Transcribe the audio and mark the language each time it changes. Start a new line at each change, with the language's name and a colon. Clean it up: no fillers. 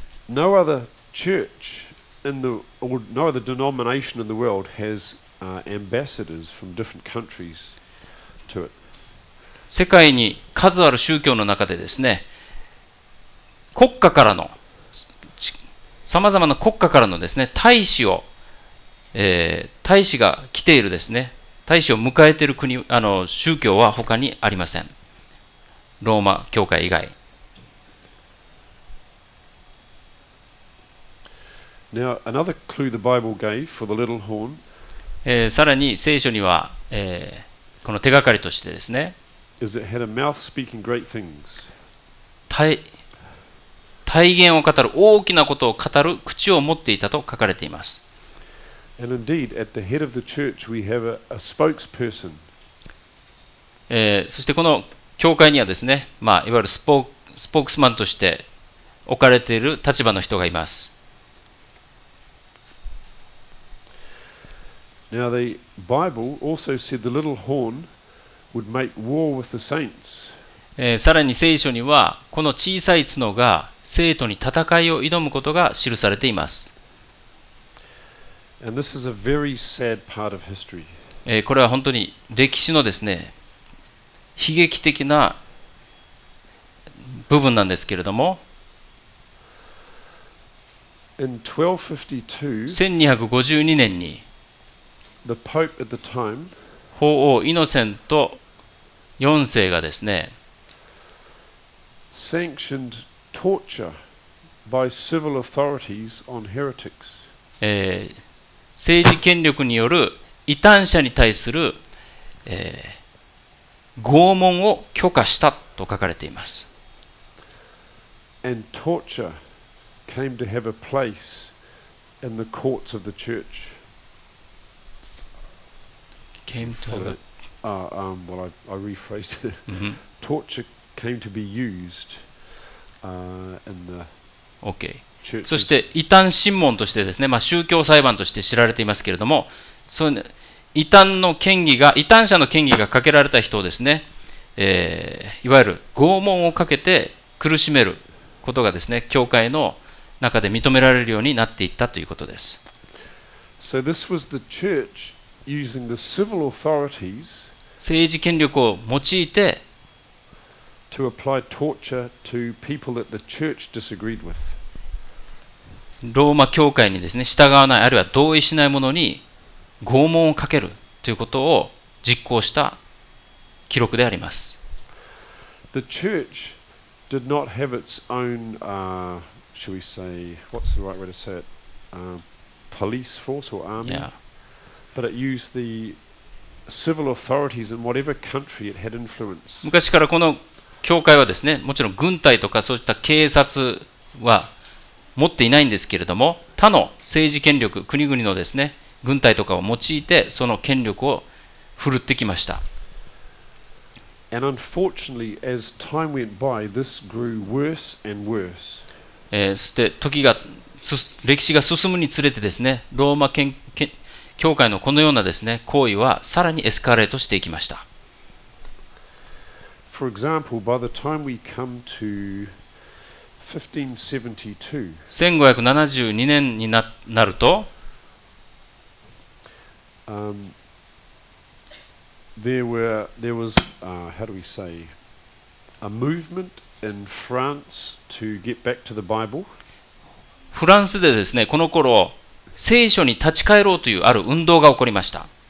English: No other church or no other denomination in the world has ambassadors from different countries to it.
Japanese: 世界に数ある宗教の中でですね、国家からのさまざまな国家からのですね、大使が来ているですね、大使を迎えている国、宗教は他にありません。ローマ教会以外。
English: Now, another clue the Bible gave for the little horn.
Japanese: さらに聖書には、この手がかりとしてですね、
English: is it had a mouth speaking great things.
Japanese: 体言を語る、大きなことを語る口を持っていたと書かれています。
English: And indeed, at the head of the church, we have a spokesperson.
Japanese: そしてこの教会にはですね、いわゆるスポークスマンとして置かれている立場の人がいます。
English: Now, the Bible also said the little horn would make war with the saints.
Japanese: さらに聖書にはこの小さい角が生徒に戦いを挑むことが記されています。
English: And this is a very sad part of history.
Japanese: これは本当に歴史のですね、悲劇的な部分なんですけれども、
English: In 1252,
Japanese: 1252年に
English: the Pope at the time
Japanese: 法王イノセント4世がですね、
English: sanctioned torture by civil authorities on heretics.
Japanese: 政治権力による異端者に対する、拷問を許可したと書かれています。
English: And torture came to have a place in the courts of the church. Came to have a... well, I rephrased it. Torture came to be used in the OK。 churches.
Japanese: そして異端審問としてですね、宗教裁判として知られていますけれども、そう異端者の権威がかけられた人をですね、いわゆる拷問をかけて苦しめることがですね、教会の中で認められるようになっていったということです。
English: So this was the church using the civil authorities
Japanese: 政治権力を用いて
English: to apply torture to people that the church disagreed with.
Japanese: ローマ教会にですね、従わないあるいは同意しない者に拷問をかけるということを実行した記録であります。
English: The church did not have its own, shall we say, what's the right way to say it, police force or army, Yeah. but it used the civil authorities in whatever country it had influence.
Japanese: 昔からこの教会はですね、もちろん軍隊とかそういった警察は持っていないんですけれども、他の政治権力、国々のですね、軍隊とかを用いてその権力を振るってきました。
English: And unfortunately, as time went by, this grew worse and worse.
Japanese: そして歴史が進むにつれてですね、ローマ教会のこのようなですね、行為はさらにエスカレートしていきました。
English: For example, by the time we come to 1572,
Japanese: 1572年になると、
English: there was how do we say a movement in France to get back to the Bible.
Japanese: フランスでですね、この頃聖書に立ち返ろうというある運動が起こりました。